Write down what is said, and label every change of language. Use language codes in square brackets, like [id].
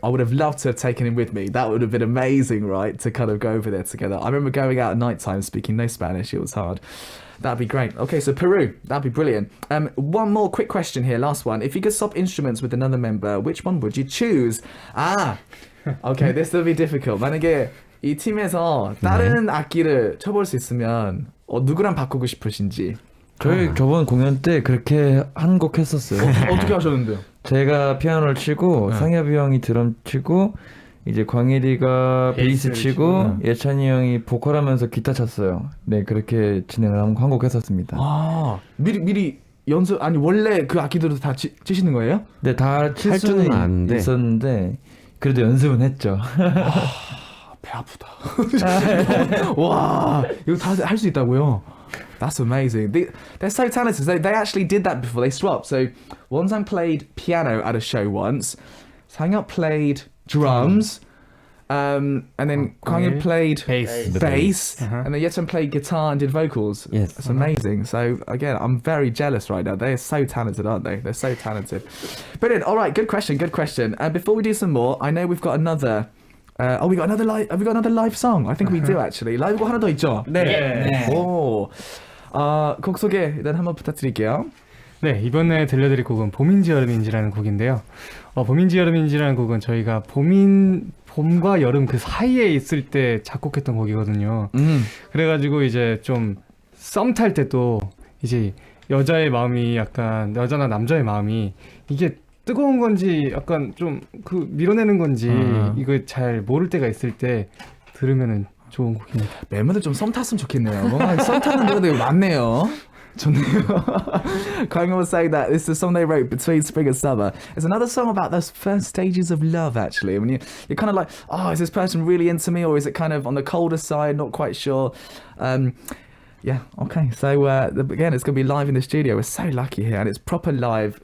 [en] I would have loved to have taken him with me. That would have been amazing, right? To kind of go over there together. I remember going out at night time, speaking no Spanish. It was hard. That'd be great. Okay, so Peru, that'd be brilliant. One more quick question here, last one. If you could swap instruments with another member, which one would you choose? Okay, this will be difficult. [ko] 만약에 이 팀에서 다른 악기를 쳐볼 수 있으면 누구랑 바꾸고 싶으신지. 저희 저번 공연 때 그렇게 한 곡 했었어요. 어떻게 하셨는데요? 제가 피아노를 치고 상엽이 형이 드럼 치고 이제 광일이가 베이스 치고 예찬이 형이 보컬하면서 기타 쳤어요. 네, 그렇게 진행을 한 곡 했었습니다. 미리 연습 원래 그 악기들도 다 치시는 거예요? 네, 다 칠 수는 아는데 있었는데 그래도 연습은 했죠. 배 아프다. 와, 이거 다 할 수 있다고요? [en] That's amazing. They're so talented. They actually did that before. They swapped. So Wonzang played piano at a show once. Sangyup played drums. And then Kwangil played bass. And then Yetan played guitar and did vocals. Yes. That's amazing. So again, I'm very jealous right now. They're so talented, aren't they? They're so talented. Brilliant. All right, good question. And before we do some more, I know we've got another. We got another live. Have we got another live song? I think we do actually. [ko] 라이브 하나 더 있죠? 네. 오. 곡 소개 일단 한번 부탁드릴게요. 네, 이번에 들려드릴 곡은 봄인지 여름인지라는 곡인데요. 봄인지 여름인지라는 곡은 저희가 봄과 여름 그 사이에 있을 때 작곡했던 곡이거든요. 그래가지고 이제 좀 썸 탈 때도 이제 여자의 마음이 약간 여자나 남자의 마음이 이게 뜨거운 건지 약간 좀 그 밀어내는 건지 이거 잘 모를 때가 있을 때 들으면은 좋은 곡입니다. 멤버들 좀 썸 탔으면 좋겠네요. 뭔가 썸 타는 노래들이 많네요. 좋네요. [en] Going on say that this is a song they wrote between spring and summer. It's another song about those first stages of love, actually. When you're kind of like, oh, is this person really into me, or is it kind of on the colder side? Not quite sure. Yeah, okay. So again, it's going to be live in the studio. We're so lucky here, and it's proper live.